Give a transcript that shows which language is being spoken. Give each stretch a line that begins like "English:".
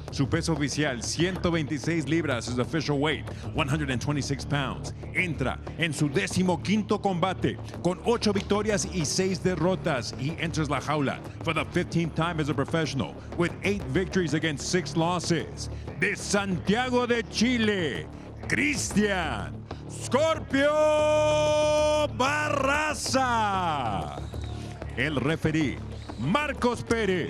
Spanish: Su peso oficial, 126 libras,
English: his official weight,
Spanish: 126 pounds. Entra en su 15º combate, con 8 victorias y 6 derrotas.
English: He enters
Spanish: la jaula
English: for the 15th time as a professional, with 8 victories against 6 losses.
Spanish: De Santiago de Chile, Cristian Scorpio Barraza. El referee, Marcos Pérez.